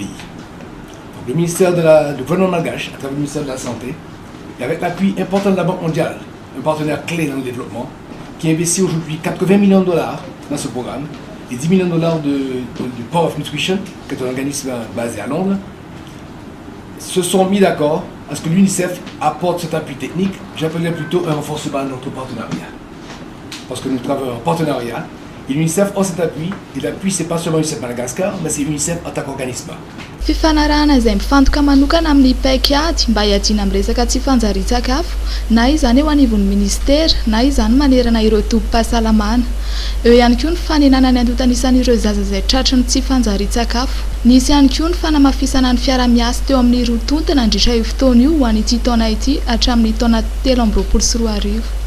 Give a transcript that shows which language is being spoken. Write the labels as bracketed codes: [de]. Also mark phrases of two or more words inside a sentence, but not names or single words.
[fr] Donc, le ministère du gouvernement malgache, à travers le ministère de la Santé, et avec l'appui important de la Banque mondiale, un partenaire clé dans le développement, qui investit aujourd'hui 80 millions de dollars dans ce programme, et 10 millions de dollars du Power of Nutrition, qui est un organisme basé à Londres, se sont mis d'accord à ce que l'UNICEF apporte cet appui technique. J'appellerais plutôt un renforcement de notre partenariat. Parce que nous travaillons en partenariat, et l'UNICEF a cet appui, et l'appui c'est pas seulement l'UNICEF Madagascar, mais c'est l'UNICEF en tant qu'organisme. [mg] Fifanarahana izay mifantoka manokana amin'ny paikady mba hiadiana amin'ny resaka tsy fanjarian-tsakafo na izany eo anivon'ny ministera na izany manerana ireo tobim-pahasalamana. Eo ihany koa ny fanenana ny andontanisan'ireo zaza izay tratrin'ny tsy fanjarian-tsakafo. Nisy ihany koa ny fanamafisana ny fiara-miasa teo amin'ny rotonta nandritra io fotoana io ho an'ity taona ity hatramin'ny taona 2023.